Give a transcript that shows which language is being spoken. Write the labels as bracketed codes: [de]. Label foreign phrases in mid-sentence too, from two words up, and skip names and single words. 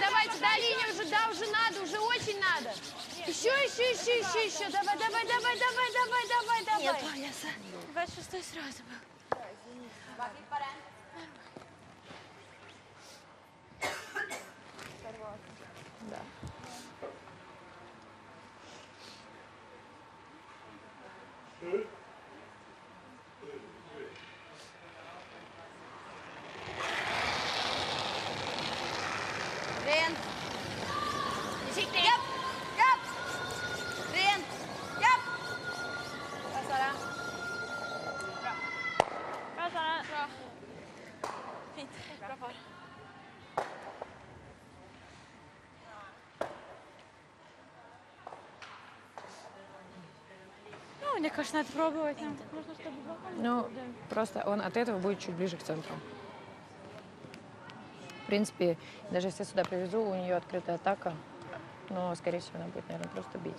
[ru] Да, линия уже, да, уже надо, уже очень надо. Еще. Давай. Нет, веса. 26-й сразу был. Да. [sv] Ren. Försiktigt. Japp. Ren. Japp. Bra, Sara. Bra, Sara. Bra. Fint. Bra par. [ru] Ну, мне кажется, надо пробовать. Нам нужно, чтобы Ну, просто он от этого будет чуть ближе к центру. В принципе, даже если я сюда привезу, у нее открытая атака, но, скорее всего, она будет, наверное, просто бить.